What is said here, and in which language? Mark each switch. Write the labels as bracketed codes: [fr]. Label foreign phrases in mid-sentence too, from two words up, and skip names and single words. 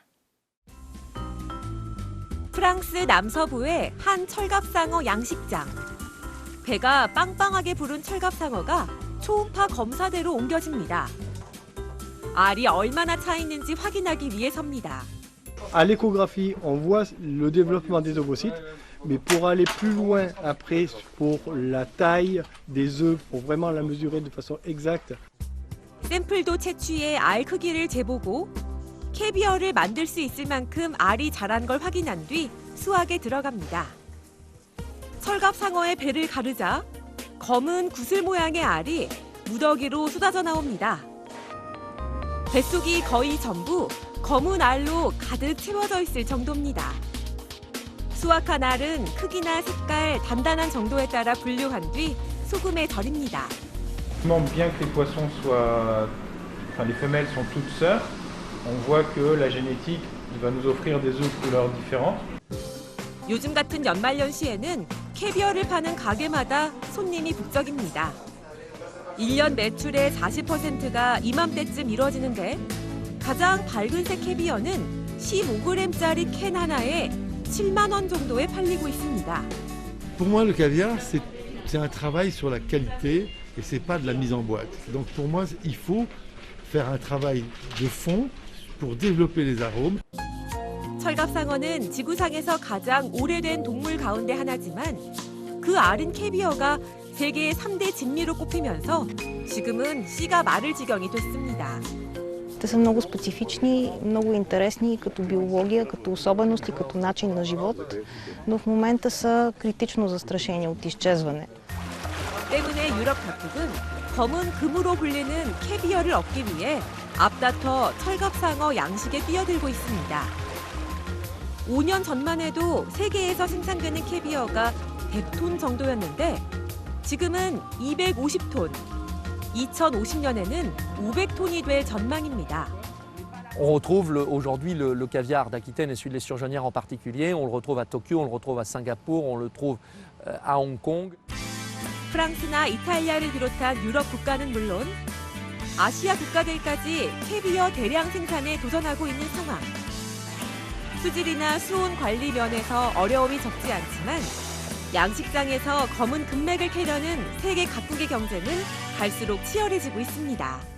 [ko] 프랑스 남서부의 한 철갑상어 양식장. 배가 빵빵하게 부른 철갑상어가 초음파 검사대로 옮겨집니다. 알이 얼마나 차 있는지 확인하기 위해서입니다. [fr] À l'échographie, on voit le développement des ovocytes, mais pour aller plus loin après pour la taille des œufs, pour vraiment la mesurer de façon exacte. [ko] 샘플도 채취해 알 크기를 재보고 캐비어를 만들 수 있을 만큼 알이 자란 걸 확인한 뒤 수확에 들어갑니다. 철갑상어의 배를 가르자 검은 구슬 모양의 알이 무더기로 쏟아져 나옵니다. 뱃속이 거의 전부 검은 알로 가득 채워져 있을 정도입니다. 수확한 알은 크기나 색깔, 단단한 정도에 따라 분류한 뒤 소금에 절입니다. [fr] Bien que les poissons soient, enfin les femelles sont toutes sœurs, on voit que la génétique va nous offrir des œufs de couleurs différentes. [ko] 요즘 같은 연말연시에는 캐비어를 파는 가게마다 손님이 북적입니다. 1년 매출의 40%가 이맘때쯤 이뤄지는데 가장 밝은색 캐비어는 15g짜리 캔 하나에 7만 원 정도에 팔리고 있습니다. [fr] Pour moi, le caviar, c'est un travail sur la qualité et c'est pas de la mise en boîte. Donc pour moi, il faut faire un travail de fond pour développer les arômes. [ko] 철갑상어는 지구상에서 가장 오래된 동물 가운데 하나지만 그 알은 캐비어가 세계 3대 진미로 꼽히면서 지금은 씨가 마를 지경이 됐습니다. [bg] Те са много специфични, много интересни като биология, като особености, като начин на живот, но в момента са критично застрашени от изчезване. [ko] 때문에 유럽 각국은 검은 금으로 불리는 캐비어를 얻기 위해 앞다퉈 철갑상어 양식에 뛰어들고 있습니다. 5년 전만 해도 세계에서 생산되는 캐비어가 100톤 정도였는데 지금은 250톤, 2050년에는 500톤이 될 전망입니다. [fr] On retrouve aujourd'hui le caviar d'Aquitaine et celui de l'Esturgeonnière en particulier. On le retrouve à Tokyo, on le retrouve à Singapour, on le trouve à Hong Kong. [ko] 프랑스나 이탈리아를 비롯한 유럽 국가는 물론 아시아 국가들까지 캐비어 대량 생산에 도전하고 있는 상황. 수질이나 수온 관리 면에서 어려움이 적지 않지만 양식장에서 검은 금맥을 캐려는 세계 각국의 경쟁은 갈수록 치열해지고 있습니다.